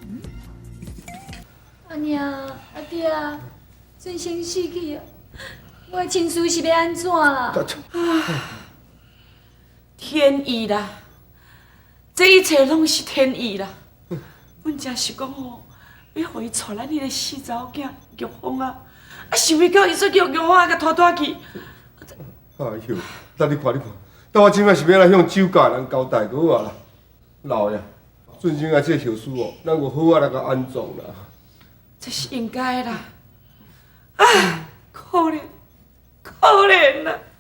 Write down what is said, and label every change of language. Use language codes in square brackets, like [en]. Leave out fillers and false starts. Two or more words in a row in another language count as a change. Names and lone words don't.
[nan] 阿娘，阿爹，俊生死去啊！我的亲事是要安怎啦？天意啦，这一切拢是天意啦。阮只是讲吼，要互伊娶咱迄个死查某囝玉凤啊，想袂到伊说叫玉凤啊，甲拖带去。哎呦，等你看，但我即摆是要来向酒家人交代就好啊啦。老爷，俊生啊，这个后事哦，咱有好啊来甲安葬啦。这是应该啦。唉，可怜啦！